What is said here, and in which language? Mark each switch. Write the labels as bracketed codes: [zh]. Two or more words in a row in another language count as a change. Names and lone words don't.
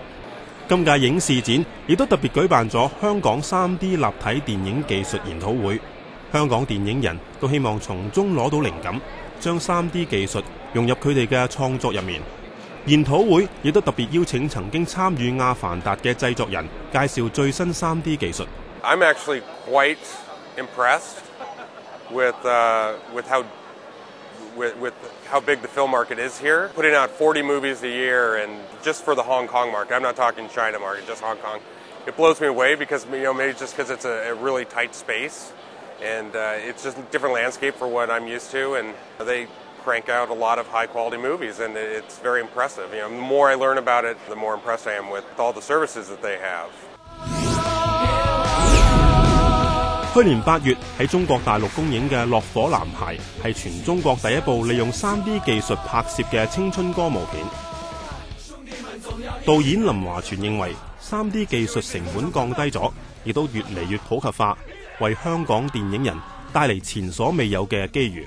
[yue] 今屆影視展亦都特別舉辦咗香港3D 立體電影技術研討會，香港電影人都希望從中攞到靈感，將 3D 技術融入佢哋嘅創作入面。研討會亦都特別邀請曾經參與《阿凡達》嘅製作人介紹最新 3D 技術。 [en] I'm actually quite impressed with how big the film market is here. Putting out 40 movies a year, and just for the Hong Kong market, I'm not talking China market, just Hong Kong. It blows me away because maybe just because it's a really tight space, and it's just a different landscape for what I'm used to, and they crank out a lot of high-quality movies, and it's very impressive. The more I learn about it, the more impressed I am with all the services that they have. [yue] 去年8月喺中國大陸公映嘅《落火男孩》係全中國第一部利用 3D 技術拍攝嘅青春歌舞片。導演林華全認為 3D 技術成本降低咗，亦都越嚟越普及化，為香港電影人帶嚟前所未有嘅機遇。